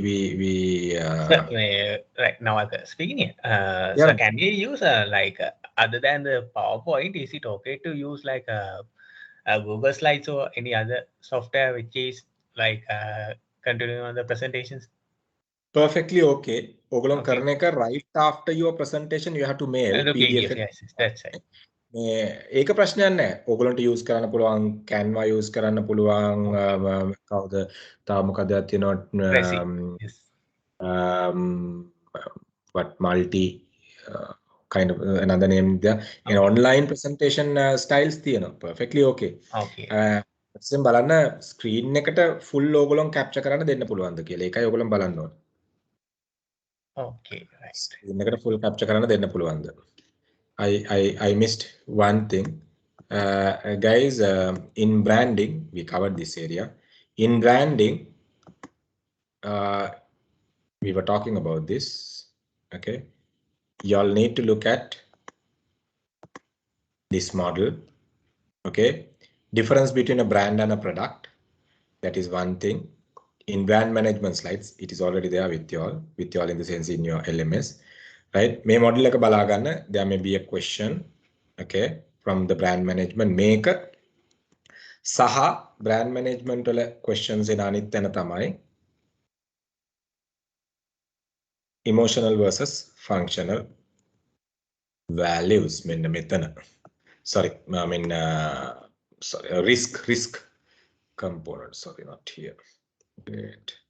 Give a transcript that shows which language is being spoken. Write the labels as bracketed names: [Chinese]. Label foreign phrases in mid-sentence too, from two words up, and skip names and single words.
[English] Right now I'm speaking it. Yeah. So can we use other than the PowerPoint, is it okay to use like a Google Slides or any other software which is like continuing on the presentations? Perfectly okay. ඔගොල්ලෝ Okay. [Sinhala] කරන එක [English] right after your presentation you have to mail The PDF. yes, that's right. [Sinhala] ඒක ප්‍රශ්නයක් නැහැ. ඔයගොල්ලන්ට use කරන්න පුළුවන් Canva use කරන්න පුළුවන් කවුද තව මොකද තියෙනවා [English] Yes. what multi kind of another name there. And online presentation styles තියෙනවා. Perfectly okay. Okay. [Sinhala] දැන් බලන්න screen එකට full ඔයගොල්ලන් capture කරන්න දෙන්න පුළුවන්ද කියලා. ඒකයි ඔයගොල්ලන් බලන්න ඕනේ. [English] Okay, right. [Sinhala] screen එකට full capture කරන්න දෙන්න පුළුවන්ද? [English] I missed one thing. Guys, in branding, we covered this area. In branding, we were talking about this. Okay, y'all need to look at this model. Okay, difference between a brand and a product. That is one thing. In brand management slides, it is already there with y'all in the sense in your LMS. [Sinhala] Right? May model එක බලා ගන්න. [English] There may be a question, okay, from the brand management maker. [Sinhala] සහ [English] brand management [Sinhala] වල questions එන අනිත් තැන තමයි [English] emotional versus functional values. [Sinhala] මෙන්න මෙතන. [English] Sorry, I mean risk component. Sorry, not here. Great.